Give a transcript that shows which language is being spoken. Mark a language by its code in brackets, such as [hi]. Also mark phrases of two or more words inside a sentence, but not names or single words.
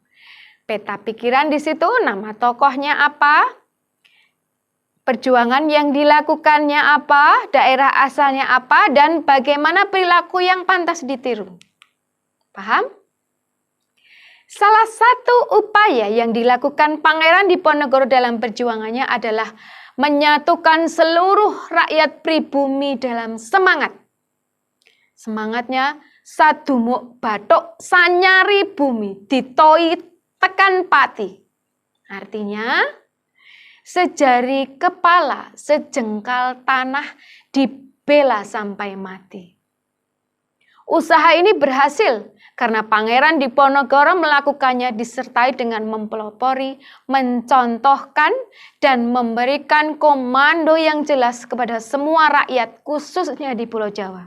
[id] Peta pikiran di situ, nama tokohnya apa, perjuangan yang dilakukannya apa, daerah asalnya apa, dan bagaimana perilaku yang pantas ditiru. Paham? Salah satu upaya yang dilakukan Pangeran Diponegoro dalam perjuangannya adalah menyatukan seluruh rakyat pribumi dalam semangat. [jv] Semangatnya sadumuk bathuk sanyari bumi ditoi tekan pati. [id] Artinya sejari kepala sejengkal tanah dibela sampai mati. Usaha ini berhasil karena Pangeran Diponegoro melakukannya disertai dengan mempelopori, mencontohkan, dan memberikan komando yang jelas kepada semua rakyat, khususnya di Pulau Jawa.